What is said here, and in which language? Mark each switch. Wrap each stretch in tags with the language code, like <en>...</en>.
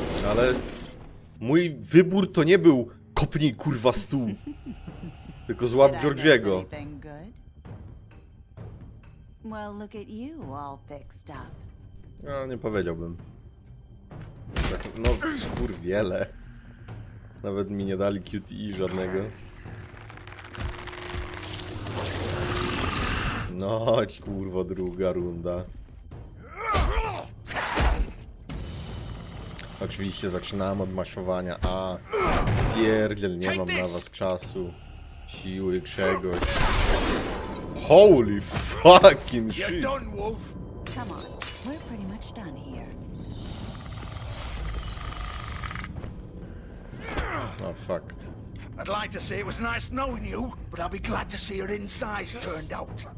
<pl>Ale mój wybór to nie był kopnij kurwa stół, tylko złap Georgiego.</pl> <en>Anything good? Well, look at you, all fixed up.</en> <pl>No, nie powiedziałbym. Tak, no, skurwiele. Nawet mi nie dali QTE żadnego. No chodź, kurwa, druga runda. Oczywiście zaczynałem od maszowania, a wpierdziel, nie mam na was czasu, siły, czegoś.</pl> <en>Holy fucking You're shit! done, Wolf. Come on, we're pretty much done here. Oh fuck. I'd like to say it was nice knowing you, but I'll be glad to see your insides turned out.</en>